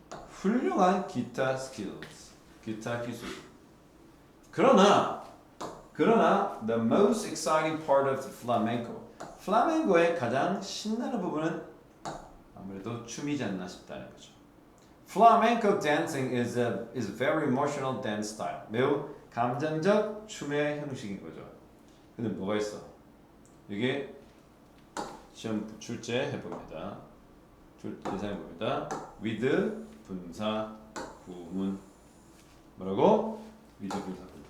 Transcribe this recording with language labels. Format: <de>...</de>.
<ko>훌륭한 기타 skills, 기타 기술. 그러나</ko> <en>the most exciting part of the flamenco,</en> <ko>플라멩코의 가장 신나는 부분은 아무래도 춤이지 않나 싶다는 거죠.</ko> <en>Flamenco dancing is a very emotional dance style.</en> <ko>매우 감정적 춤의 형식인 거죠. 근데 뭐가 있어? 이게 시험 출제 해봅니다. 예상해봅니다. with 분사 구문. 뭐라고? with 분사 구문.</ko>